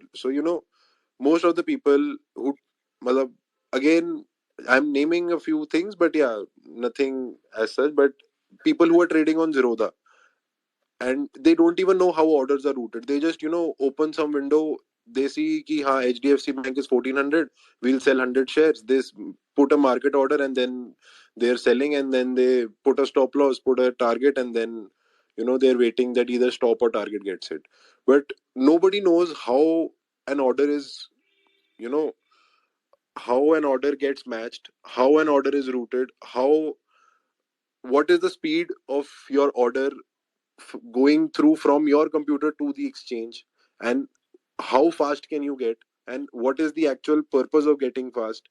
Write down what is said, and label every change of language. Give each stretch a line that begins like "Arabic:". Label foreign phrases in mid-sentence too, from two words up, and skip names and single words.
English: So most of the people who, matlab, again, I'm naming a few things, but yeah, nothing as such, but people who are trading on Zerodha, and they don't even know how orders are routed. They just open some window. They see
Hindi: ki ha
English: HDFC Bank is 1400, we'll sell 100 shares. This put a market order, and then they're selling, and then they put a stop loss, put a target, and then they're waiting that either stop or target gets hit. But nobody knows how an order is, you know how an order gets matched, how an order is routed, how what is the speed of your order going through from your computer to the exchange, and how fast can you get, and what is the actual purpose of getting fast.